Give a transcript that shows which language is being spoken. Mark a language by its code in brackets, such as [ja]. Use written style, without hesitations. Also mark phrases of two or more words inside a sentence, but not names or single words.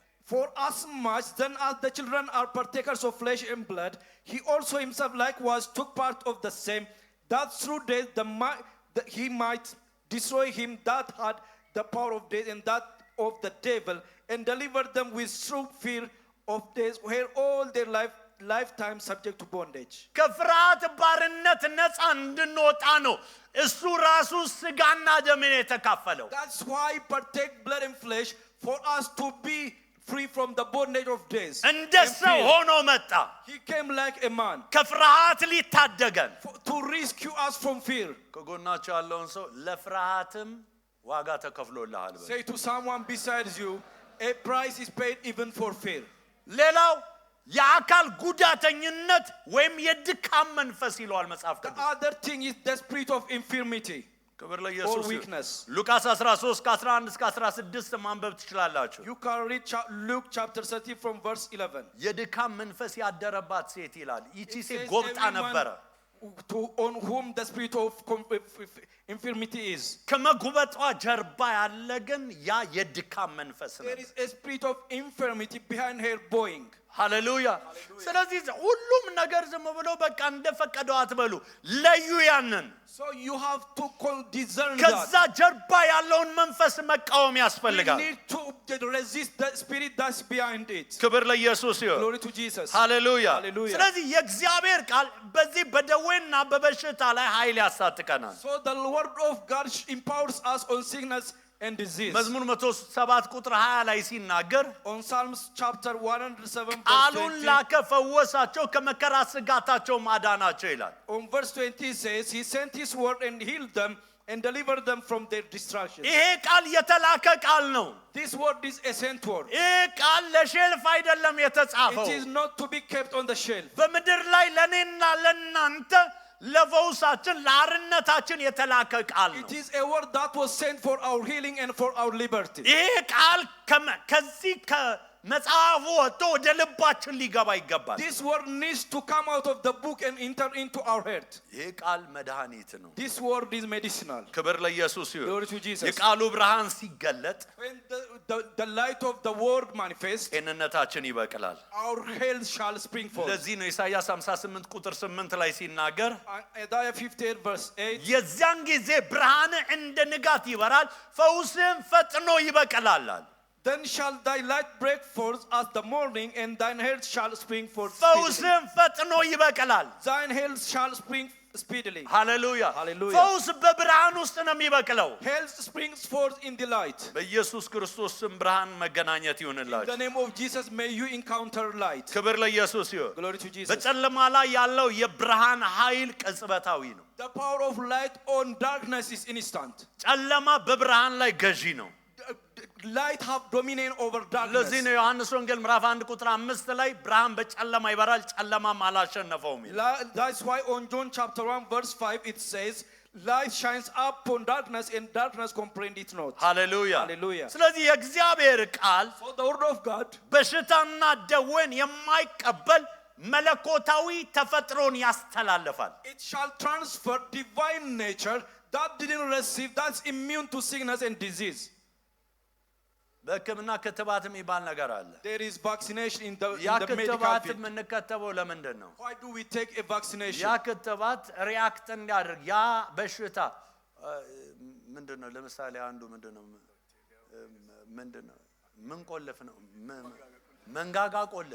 [en] For as much then as the children are partakers of flesh and blood, he also himself likewise took part of the same, that through death he might destroy him that had the power of death and that of the devil, and deliver them with true fear of death, where all their lifetime subject to bondage. [am] ከፍርሃት ባርነት ነፃ እንድንወጣ ነው እሱ ራሱ ስጋና ደምን የተካፈለው [en] That's why he partake blood and flesh, for us to be free from the bondage of death. [am] እንደ ሰው ሆኖ መጣ [en] He came like a man [am] ከፍርሃት ሊታደገን [en] to rescue us from fear. [am] ከጎናቸው ያለውን ሰው ለፍርሃትም ዋጋ ተከፍሎልሃል በል [en] Say to someone besides you, a price is paid even for fear. [am] ሌላው የአካል ጉዳተኝነት ወይም የድካም መንፈስ ይለዋል መጽሐፍ [en] The [am] ቅዱስ [en] other thing is the spirit of infirmity [am] ክብር [en] or [am] ለኢየሱስ [en] weakness. [am] ሉቃስ 13 ከ11 እስከ 16 ማንበብ ትችላላችሁ [en] You can read Luke chapter 30 from verse 11. [am] የድካም መንፈስ ያደረባት ሴት ይላል ይቺ [en] It [am] ሴት [en] says [am] ጎብጣ [en] everyone [am] ነበረ [en] on whom the spirit of infirmity is. [am] ከመጉበጧ ጀርባ ያለ ግን ያ የድካም መንፈስ ነው [en] There is a spirit of infirmity behind her bowing. [am] ሃሌሉያ ስለዚህ ሁሉም ነገር ዝም ብሎ በቃ እንደፈቀደው አትበሉ ለዩ ያንን [en] So you have to discern [am] ከዛ [en] that. [am] ጀርባ ያለውን መንፈስ መቃወም [en] We [am] ያስፈልጋል [en] need to resist the spirit that's behind it. [am] ክብር ለኢየሱስ ይሁን [en] Glory to Jesus. [am] ሃሌሉያ [en] Hallelujah. [am] ስለዚህ የእግዚአብሔር ቃል በዚህ በደዌና በበሽታ ላይ ኃይል ያሳጥቀናል [en] So the word of God empowers us on sickness and disease. [am] መዝሙር 107 ቁጥር 20 ላይ ሲናገር [en] On Psalms chapter 107 [am] ቃሉን [en] verse 20. [am] ላከ ፈወሳቸው ከመከራ ስጋታቸው ማዳናቸው ይላል [en] On verse 20 says, He sent His word and healed them and delivered them from their distractions. [am] ይሄ ቃል የተላከ ቃል ነው [en] This word is a sent word. [am] ይሄ ቃል ለሼልፍ አይደለም የተጻፈው [en] It is not to be kept on the shelf. [am] በምድር ላይ ለኔና ለናንተ ለፈውሳችን ለአርነታችን የተላከ ቃል ነው [en] It is a word that was sent for our healing and for our liberty. [am] ይሄ ቃል ከዚህ ከመጽሐፉ ወጥቶ ወደ ልባችን ሊገባ ይገባል [en] This word needs to come out of the book and enter into our heart. [am] ይሄ ቃል መድኃኒት ነው [en] This word is medicinal. [am] ክብር ለኢየሱስ ይሁን [en] Glory to Jesus. [am] የቃሉ ብርሃን ሲገለጥ [en] When the light of the word manifests, [am] ጤንነታችን ይበቅላል [en] our health shall spring forth. [am] ለዚህ ነው ኢሳይያስ 58 ቁጥር 8 ላይ ሲናገር [en] Isaiah 58 verse 8. [am] የዚያን ጊዜ ብርሃን እንደ ንጋት ይበራል ፈውስም ፈጥኖ ይበቅላል [en] Then shall thy light break forth as the morning, and thine health shall spring forth speedily. [am] ፈውስም ፈጥኖ ይበቅላል [en] Thine health shall spring speedily. [am] ሃሌሉያ [en] Hallelujah. [am] ፈውስ በብርሃን ውስጥ ነው የሚበቅለው [en] Health springs forth in the light. [am] በኢየሱስ ክርስቶስ ስም ብርሃን መገናኘት [en] In [am] ይሁንላችሁ [en] the name of Jesus, may you encounter light. [am] ክብር ለኢየሱስ ይሁን [en] Glory to Jesus. [am] በጨለማ ላይ ያለው የብርሃን ኃይል ቅጽበታዊ ነው [en] The power of light on darkness is instant. [am] ጨለማ በብርሃን ላይ ገዢ ነው [en] Light have dominion over darkness. [am] ለዚህ ነው ዮሐንስ ወንጌል ምዕራፍ 1 ቁጥር 5 ላይ ብርሃን በጨለማ ይበራል ጨለማም አላሸነፈውም ይላል [en] That's why on John chapter 1 verse 5 it says, light shines upon darkness and darkness comprehend it not. [am] ሃሌሉያ [en] Hallelujah. [am] ስለዚህ የእግዚአብሔር ቃል [en] So the word of God [am] በሽታና ደዌን የማይቀበል መለኮታዊ ተፈጥሮን ያስተላልፋል [en] it shall transfer divine nature that didn't receive, that's immune to sickness and disease. [am] በሕክምና ክትባት የሚባል ነገር አለ [en] There is vaccination in the medical [am] ክትባት [en] field. [am] የምንከተበው ለምንድን ነው [en] Why do we take a vaccination? [am] ያ ክትባት ሪአክት እንዲያደርግ ያ በሽታ ምንድነው ለምሳሌ አንዱ ምንድነው ምን ቆልፍ ነው መንጋጋ ቆልፍ